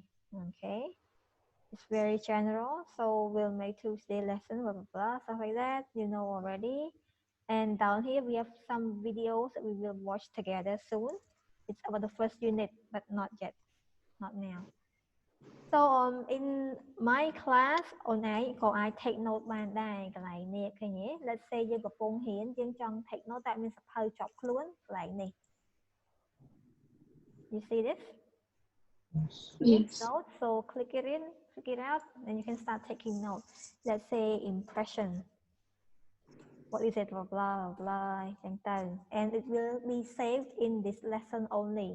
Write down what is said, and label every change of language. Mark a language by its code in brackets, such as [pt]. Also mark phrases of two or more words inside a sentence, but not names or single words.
[en] Okay, it's very general, so we'll make Tuesday lesson, blah blah blah, stuff like that, you know already. And down here we have some videos that we will watch together soon. It's about the first unit, but not yet, not now. So in my class [km] អូនឯងក៏អាច [en] take note [km] បានដែរកន្លែងនេះឃើញទេ [en] Let's say [km] យើងកំពុងរៀនយើងចង់ [en] take note [km] តែមានសភៅជាប់ខ្លួនកន្លែងនេះ [en] You see this? Yes. Note. So click it in, click it out, and you can start taking notes. Let's say impression. What is it? Blah blah blah. And it will be saved in this lesson only.